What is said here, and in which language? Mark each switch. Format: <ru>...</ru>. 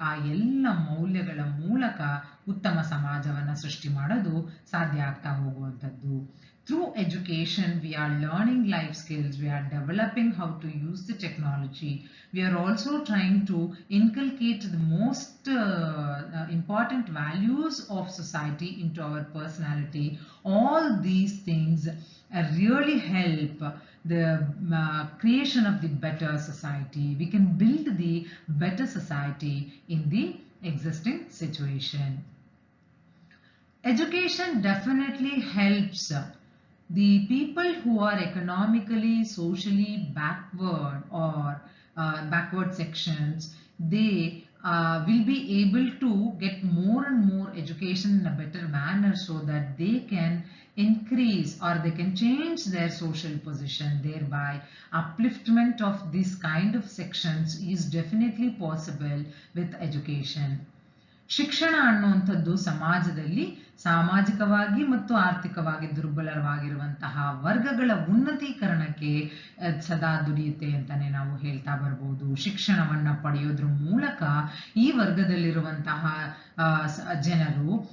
<kn>ಆ ಎಲ್ಲ ಮೌಲ್ಯಗಳ ಮೂಲಕ ಉತ್ತಮ ಸಮಾಜವನ್ನ ಸೃಷ್ಟಿ ಮಾಡೋದು ಸಾಧ್ಯ ಆಗ್ತಾ ಹೋಗುವಂಥದ್ದು.</kn> <en>Through education, we are learning life skills, we are developing how to use the technology. We are also trying to inculcate the most important values of society into our personality. All these things really help the creation of the better society. We can build the better society in the existing situation. Education definitely helps the people who are economically, socially backward or backward sections. They will be able to get more and more education in a better manner so that they can increase or they can change their social position. Thereby, upliftment of this kind of sections is definitely possible with education.</en> <kn>ಶಿಕ್ಷಣ ಅನ್ನುವಂಥದ್ದು ಸಮಾಜದಲ್ಲಿ ಸಾಮಾಜಿಕವಾಗಿ ಮತ್ತು ಆರ್ಥಿಕವಾಗಿ ದುರ್ಬಲವಾಗಿರುವಂತಹ ವರ್ಗಗಳ ಉನ್ನತೀಕರಣಕ್ಕೆ ಸದಾ ದುಡಿಯುತ್ತೆ ಅಂತಾನೆ ನಾವು ಹೇಳ್ತಾ ಬರ್ಬೋದು. ಶಿಕ್ಷಣವನ್ನ ಪಡೆಯೋದ್ರ ಮೂಲಕ ಈ ವರ್ಗದಲ್ಲಿರುವಂತಹ ಜನರು</kn>